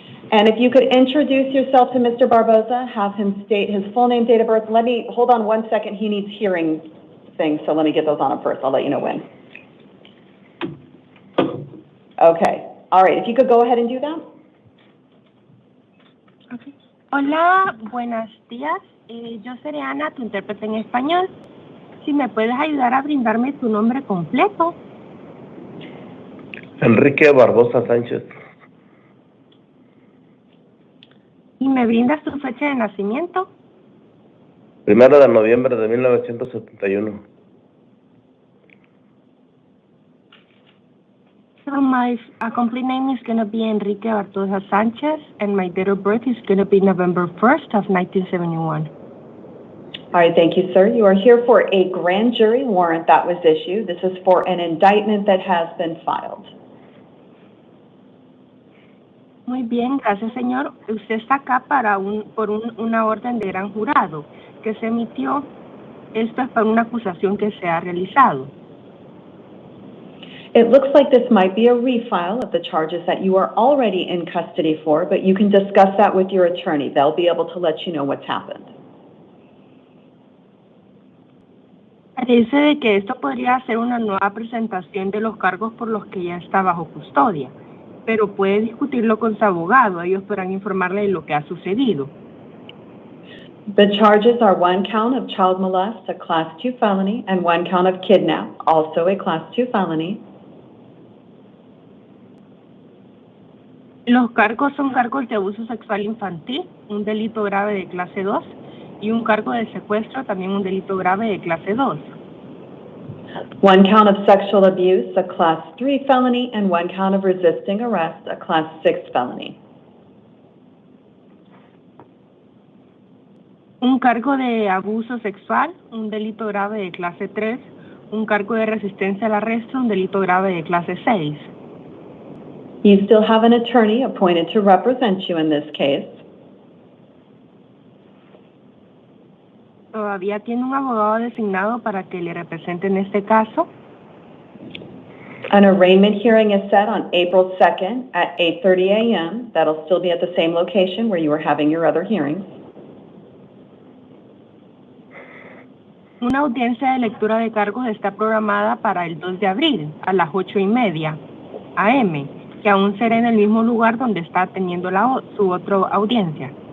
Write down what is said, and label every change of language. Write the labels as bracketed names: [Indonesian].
[English] And if you could introduce yourself to Mr. Barboza, have him state his full name, date of birth. Hold on 1 second. He needs hearing things, so let me get those on him first. I'll let you know when. Okay. All right. If you could go ahead and do that. [Spanish] Hola, buenos días. Yo seré Ana, tu intérprete en español. Si me puedes ayudar a brindarme tu nombre completo. Enrique Barbosa Sánchez. ¿Y me brindas tu fecha de nacimiento? 1 de noviembre de 1971. [English] So my complete name is going to be Enrique Barbosa Sánchez, and my date of birth is going to be November 1st of 1971. All right, thank you, sir. You are here for a grand jury warrant that was issued. This is for an indictment that has been filed. [Spanish] Muy bien, gracias, señor. Usted está acá por una orden de gran jurado que se emitió. Esto es para una acusación que se ha realizado. [English] It looks like this might be a refile of the charges that you are already in custody for, but you can discuss that with your attorney. They'll be able to let you know what's happened. [Spanish] Parece de que esto podría ser una nueva presentación de los cargos por los que ya está bajo custodia, pero puede discutirlo con su abogado. Ellos podrán informarle de lo que ha sucedido. [English] The charges are 1 count of child molest, a Class 2 felony, and 1 count of kidnap, also a Class 2 felony. [Spanish] Los cargos son cargos de abuso sexual infantil, un delito grave de clase 2, y un cargo de secuestro, también un delito grave de clase 2. [English] 1 count of sexual abuse, a Class 3 felony, and 1 count of resisting arrest, a Class 6 felony. [Spanish] Un cargo de abuso sexual, un delito grave de clase 3, un cargo de resistencia al arresto, un delito grave de clase 6. [English] You still have an attorney appointed to represent you in this case. [Spanish] ¿Todavía tiene un abogado designado para que le represente en este caso? [English] An arraignment hearing is set on April 2nd at 8:30 a.m. That'll still be at the same location where you were having your other hearings. [Spanish] Una audiencia de lectura de cargos está programada para el 2 de abril a las 8:30 a.m., que aún será en el mismo lugar donde está teniendo su otra audiencia.